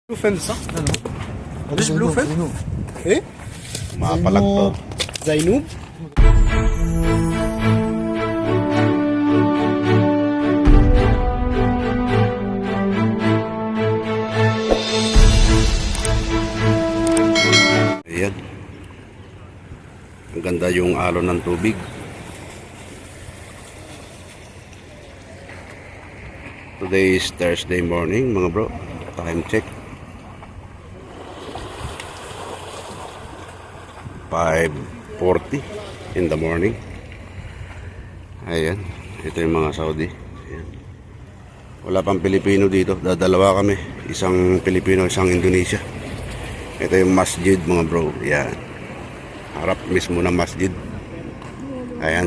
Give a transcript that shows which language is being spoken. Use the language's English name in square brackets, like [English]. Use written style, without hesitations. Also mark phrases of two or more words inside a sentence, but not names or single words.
[Arabic] Bluefin صح؟ مش بلوفن؟ ايه؟ [Filipino] Mapalag to. [Arabic] زينوب؟ [Filipino] Ayan. Ang ganda yung alon ng tubig. [English] Today is Thursday morning [Filipino] mga bro. [English] Time check. 5:40 in the morning. [Filipino] Ayan. Ito yung mga Saudi. Ayan. Wala pang Pilipino dito. Dadalawa kami. Isang Pilipino, isang Indonesia. Ito yung masjid mga bro. Ayan. Harap mismo ng masjid. Ayan.